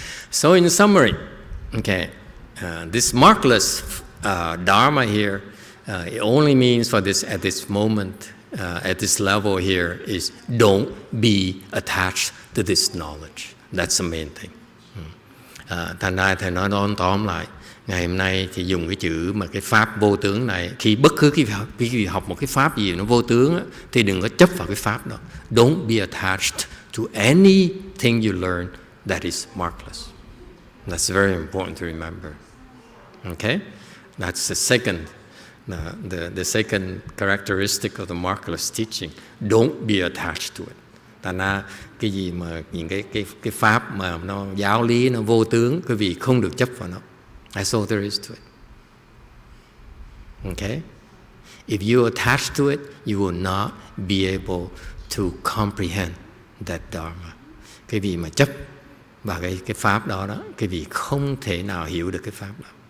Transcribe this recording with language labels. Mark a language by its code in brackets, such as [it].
[en] So in summary, okay, this markless Dharma here, it only means for this at this moment, at this level here, is don't be attached to this knowledge. That's the main thing. [vi] Thành ra thầy nói tóm lại, ngày hôm nay thì dùng cái chữ mà cái pháp vô tướng này, khi bất cứ khi học một cái pháp gì nó vô tướng thì đừng có chấp vào cái pháp đó. [en] Don't be attached to anything you learn that is markless. That's very important to remember. Okay? That's the second the second characteristic of the markless teaching. Don't be attached to it. [vi] Thành ra cái gì mà những cái pháp mà nó giáo lý nó vô tướng, quý vị không được chấp vào nó. [en] That's all there is to it. Okay? If you attach to it, you will not be able to comprehend that Dharma. [vi] Cái vị mà chấp vào cái pháp đó, cái vị không thể nào hiểu được cái pháp đó.